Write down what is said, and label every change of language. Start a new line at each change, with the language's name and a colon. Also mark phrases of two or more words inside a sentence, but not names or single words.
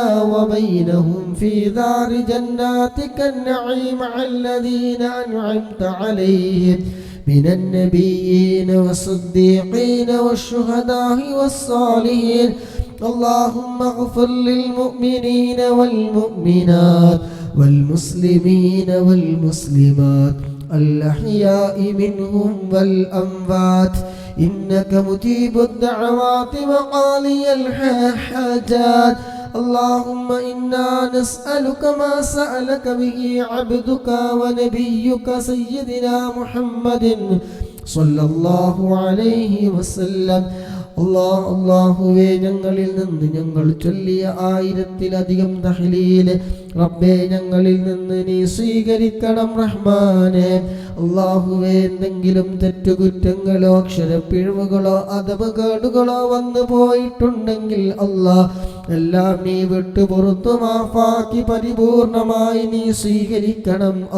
Arabic: وبينهم في دار جناتك النعيم مع الذين أنعمت عليهم من النبيين والصديقين والشهداء والصالحين اللهم اغفر للمؤمنين والمؤمنات والمسلمين والمسلمات الأحياء منهم والأموات إنك مجيب الدعوات وقاضي الحاجات اللهم إنا نسألك ما سألك به عبدك ونبيك سيدنا محمد صلى الله عليه وسلم
Malayalam: അല്ലാഹുവേ ഞങ്ങളിൽ നിന്ന് ഞങ്ങൾ ചൊല്ലിയ 1000-ലധികം തഹ്ലീൽ റബ്ബേ ഞങ്ങളിൽ നിന്ന് നീ സ്വീകരിക്കണം റഹ്മാനേ അല്ലാഹുവേ എന്തെങ്കിലും തെറ്റുകുറ്റങ്ങളോ അക്ഷരപ്പിഴവുകളോ അദബകേടുകളോ വന്നു പോയിട്ടുണ്ടെങ്കിൽ അല്ലാഹ് എല്ലാം നീ വിട്ടു പുറത്തു മാഫാക്കി പരിപൂർണമായി നീ സ്വീകരിക്കണം